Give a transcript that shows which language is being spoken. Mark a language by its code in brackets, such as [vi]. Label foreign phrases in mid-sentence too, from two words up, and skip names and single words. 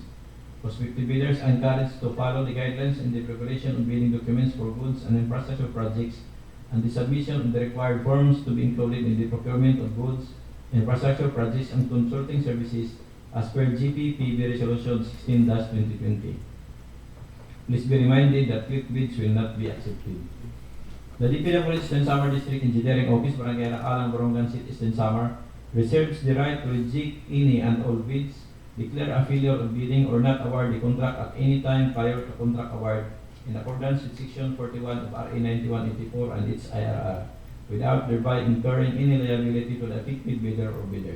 [en] Prospective bidders are encouraged to follow the guidelines in the preparation of bidding documents for goods and infrastructure projects and the submission of the required forms to be included in the procurement of goods, infrastructure projects, and consulting services as per GPPB Resolution 16-2020. Please be reminded that quick bids will not be accepted. The DPWH Eastern Samar District Engineering Office, Barangay Alang, Borongan City, Eastern Samar, reserves the right to reject any and all bids, declare a failure of bidding, or not award the contract at any time prior to contract award in accordance with Section 41 of RA 9184 and its IRR, without thereby incurring any liability to the affected bidder or bidders.